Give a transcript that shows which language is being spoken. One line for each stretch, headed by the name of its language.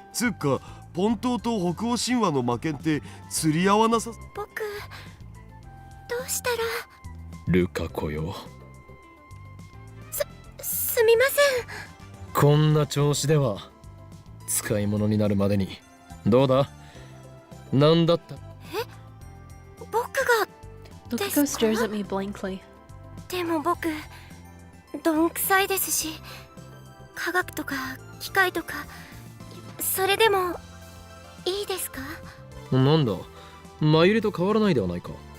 Japanese: つうか、ポン島と北欧神話の魔剣って釣り合わなさ。僕、どうしたら。ルカ子よ、すみません。こんな調子では使い物になるまでに。どうだ、なんだった。僕が。
English: Lukaku stares at me blankly.
Japanese: でも僕、どんくさいですし、科学とか機械とか、それでもいいですか。なんだ、前入りと変わらないではないか。